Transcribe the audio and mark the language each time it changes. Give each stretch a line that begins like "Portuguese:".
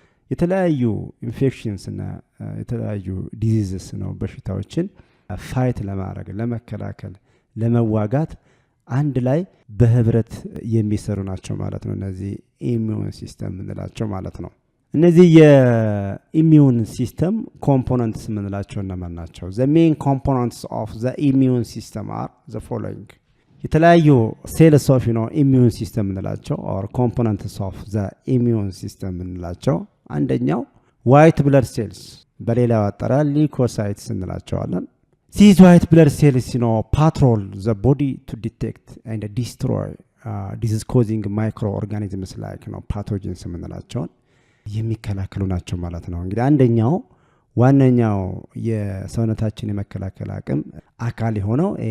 Amharic: የተለያዩ ኢንፌክሽንስ እና የተለያዩ ዲዚዝስ ነው በሽታዎችን ፋይት ለማድረግ ለመከላከል ለመዋጋት አንድ ላይ በህብረት የሚሰሩ ናቸው ማለት ነው። እነዚህ ኢሚዩን ሲስተም እንላቸው ማለት ነው። እነዚህ የኢሚዩን ሲስተም ኮምፖነንትስ ምንላቸው እነማን ናቸው?
English: The main components of the immune system are the following.
Amharic: የተለያዩ ሴልስ ኦፍ ኢሚዩን ሲስተም እንላቸው
English: or components of the immune system
Amharic: እንላቸው አንደኛው white blood cells በሌላው አጠራር ሊኮሳይትስ እንላቸዋለን።
English: These white blood cells patrol the body to detect and destroy disease causing microorganisms like pathogens
Amharic: የምንላቸውን የሚከላከሉ ናቸው ማለት ነው። እንግዲህ አንደኛው ዋነኛው የሰውነታችን የመከላከል አቅም አካል የሆነው